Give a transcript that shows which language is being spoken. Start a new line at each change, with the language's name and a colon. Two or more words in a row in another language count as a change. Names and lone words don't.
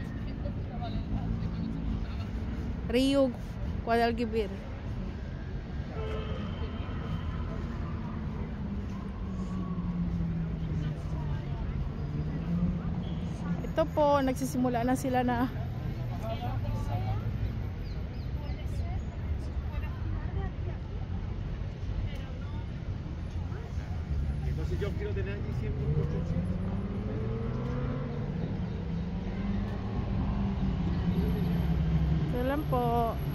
Filipino: Rio Guadalquivir. Ito po, nagsisimula na sila na
Spanish: Yo quiero tener allí siempre un colchoncito.
Filipino: ito lang po.